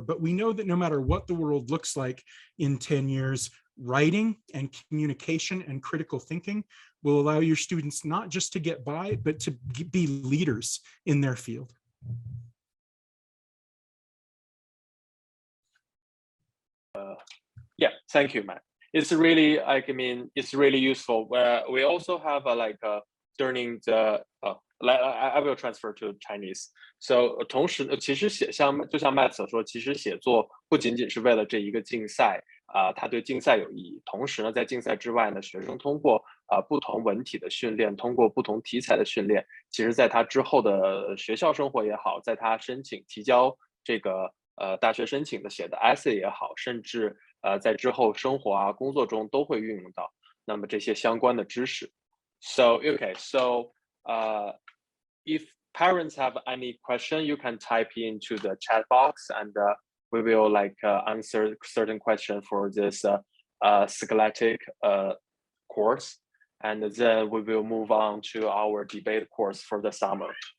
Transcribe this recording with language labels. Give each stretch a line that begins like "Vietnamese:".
English: But we know that no matter what the world looks like in 10 years, writing and communication and critical thinking will allow your students not just to get by, but to be leaders in their field. Yeah, thank you, Matt. It's really, it's really useful. We also have during the I will transfer to Chinese.
Chinese: So 同时其实就像 Matt 所说，其实写作不仅仅是为了这一个竞赛它对竞赛有意义。同时呢，在竞赛之外呢，学生通过不同文体的训练，通过不同题材的训练，其实在他之后的学校生活也好，在他提交这个大学申请的写的 essay 也好，甚至在之后生活工作中都会运用到那么这些相关的知识。
English: So if parents have any question, you can type into the chat box, and we will answer certain question for this scholastic course, and then we will move on to our debate course for the summer.